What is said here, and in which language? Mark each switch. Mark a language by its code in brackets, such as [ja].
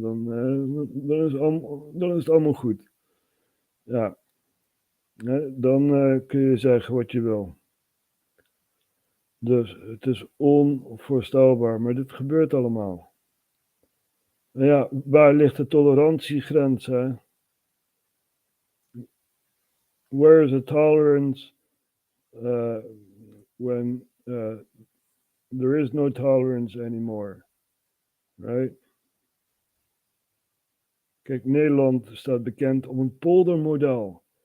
[nl] Dan is het allemaal goed. Ja. Dan kun je zeggen wat je wil. Dus het is onvoorstelbaar, maar dit gebeurt allemaal. En ja, waar ligt de tolerantiegrens, hè? [en] Where is the tolerance when there is no tolerance anymore? Right? [nl] Kijk, Nederland staat bekend om een poldermodel.